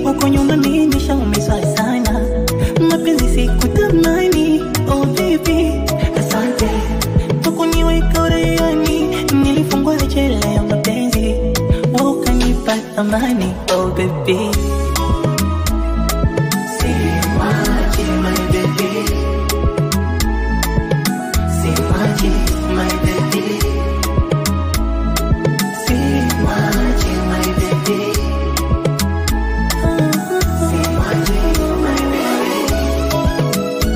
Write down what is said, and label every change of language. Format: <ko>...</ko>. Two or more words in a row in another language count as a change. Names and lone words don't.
<sw>Huko nyuma mi nishaumizwa sana, mapenzi sikutamani.</sw> <en>Oh, baby, asante.</en> <sw>Kwa kuniweka uraiani, nilifungwa jela ya mapenzi. Wewe ukanipa thamani,</sw> <en>oh, baby.</en> <sw>Simwachi,</sw> <en>my baby. Simwachi, my baby. Simwachi, my baby. Simwachi, my baby.</en>